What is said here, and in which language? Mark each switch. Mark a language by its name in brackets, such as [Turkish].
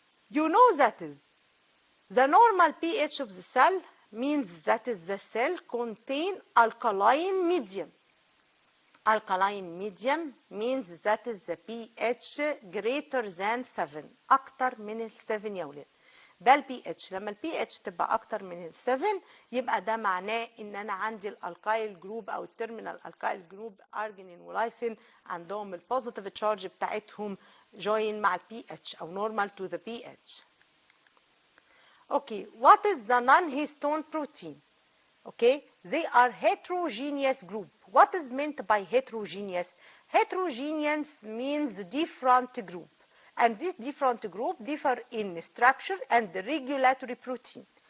[English] You know that is the normal pH of the cell means that is the cell contain alkaline medium. Alkaline medium means that is the pH greater than 7. [Arabic] أكتر من 7 يا ولاد. ده البي اتش. لما البي اتش تبقى أكتر من 7 يبقى ده معناه إن أنا عندي الألكايل جروب أو التيرمينال ألكايل جروب أرجينين ولايسين عندهم البوزيتيف تشارج بتاعتهم جوين مع البي اتش أو [English] normal to the pH. Okay, what is the non-histone protein? Okay, they are heterogeneous group. What is meant by heterogeneous? Heterogeneous means different group, and this different group differ in structure and regulatory protein.